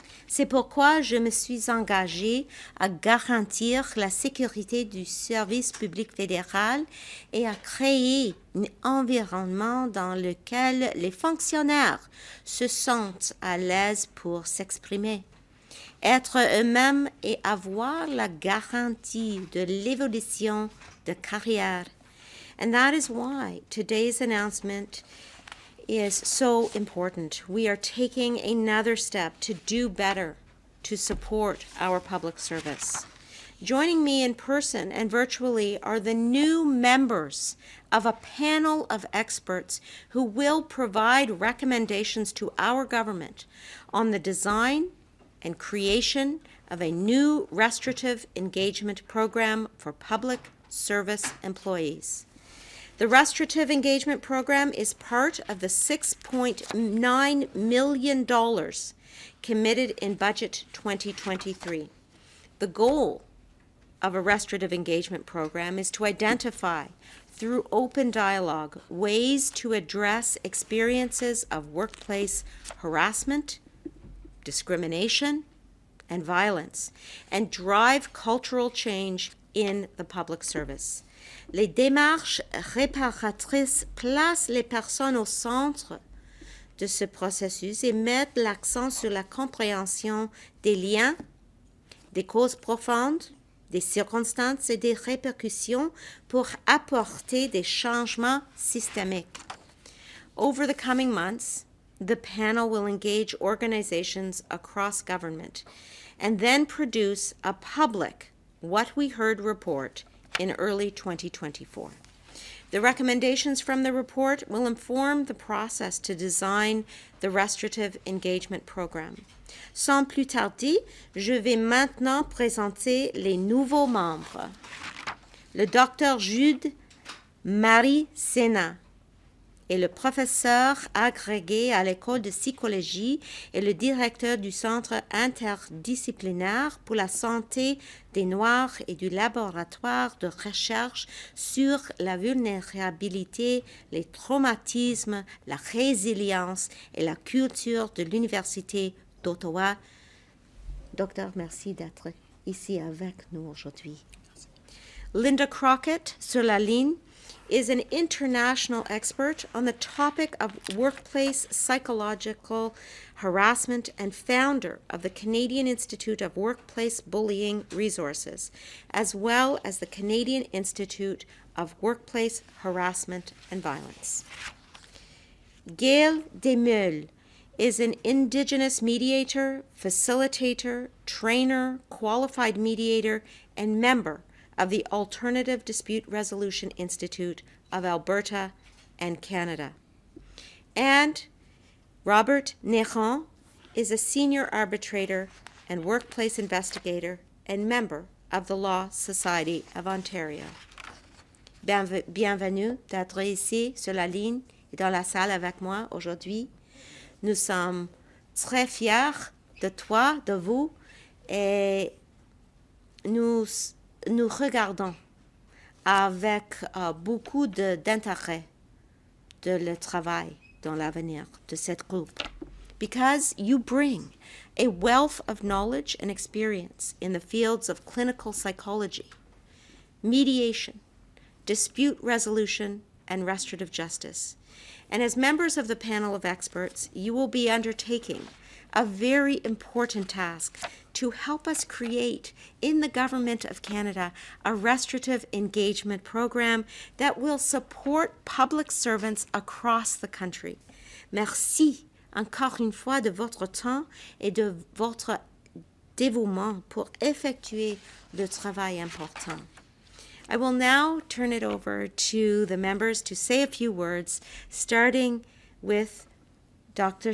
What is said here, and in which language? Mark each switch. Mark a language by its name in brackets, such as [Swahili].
[French] C'est pourquoi je me suis engagée à garantir la sécurité du service public fédéral et à créer un environnement dans lequel les fonctionnaires se sentent à l'aise pour s'exprimer, être eux-mêmes et avoir la garantie de l'évolution de carrière. [English] And that is why today's announcement is so important. We are taking another step to do better to support our public service. Joining me in person and virtually are the new members of a panel of experts who will provide recommendations to our government on the design and creation of a new restorative engagement program for public service employees. The Restorative Engagement Program is part of the $6.9 million committed in Budget 2023. The goal of a Restorative Engagement Program is to identify, through open dialogue, ways to address experiences of workplace harassment, discrimination, and violence, and drive cultural change in the public service. [French] Les démarches réparatrices placent les personnes au centre de ce processus et mettent l'accent sur la compréhension des liens, des causes profondes, des circonstances et des répercussions pour apporter des changements systémiques. [English] Over the coming months, the panel will engage organizations across government and then produce a public What We Heard report in early 2024. The recommendations from the report will inform the process to design the restorative engagement program. [French] Sans plus tarder, je vais maintenant présenter les nouveaux membres. Le docteur Jude Cénat est le professeur agrégé à l'école de psychologie et le directeur du Centre interdisciplinaire pour la santé des Noirs et du laboratoire de recherche sur la vulnérabilité, les traumatismes, la résilience et la culture de l'Université d'Ottawa. Docteur, merci d'être ici avec nous aujourd'hui. [English] Linda Crockett, [French] sur la ligne, [English] is an international expert on the topic of workplace psychological harassment and founder of the Canadian Institute of Workplace Bullying Resources, as well as the Canadian Institute of Workplace Harassment and Violence. Gayle Desmeules is an Indigenous mediator, facilitator, trainer, qualified mediator, and member of the Alternative Dispute Resolution Institute of Alberta and Canada. And Robert Neron is a senior arbitrator and workplace investigator and member of the Law Society of Ontario. [French] Bienvenue d'être ici sur la ligne et dans la salle avec moi aujourd'hui. Nous sommes très fiers de toi, de vous, et nous regardons avec beaucoup d'intérêt le travail dans l'avenir de cette groupe, [English] because you bring a wealth of knowledge and experience in the fields of clinical psychology, mediation, dispute resolution, and restorative justice. And as members of the panel of experts, you will be undertaking a very important task to help us create in the Government of Canada a restorative engagement program that will support public servants across the country. [French] Merci encore une fois de votre temps et de votre dévouement pour effectuer le travail important. [English] I will now turn it over to the members to say a few words, starting with Dr.